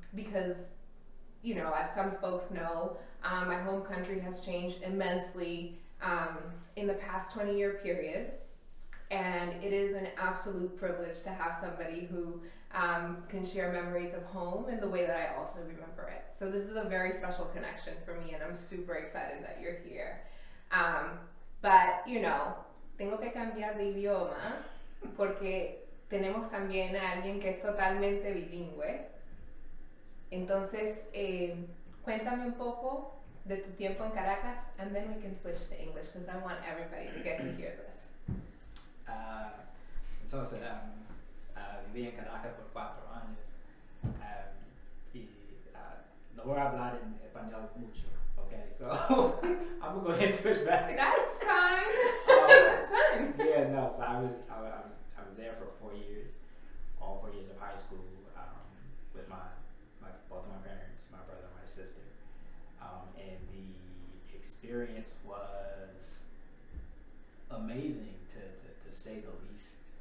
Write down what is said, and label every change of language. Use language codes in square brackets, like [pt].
[en] Because, as some folks know, my home country has changed immensely in the past 20-year period. And it is an absolute privilege to have somebody who can share memories of home in the way that I also remember it. So this is a very special connection for me, and I'm super excited that you're here. [es] But, tengo que cambiar de idioma porque tenemos también a alguien que es totalmente bilingüe. Entonces, cuéntame un poco de tu tiempo en Caracas, and then we can switch to English because I want everybody to get to hear this. Entonces, viví en Caracas por 4 años y no voy a hablar en español mucho, okay? [en] So I'm gonna go ahead and switch back. That's fine. That's fine. Yeah, no. So I was there for 4 years, all 4 years of high school, with both of my parents, my brother and my sister, and the experience was amazing to say the least.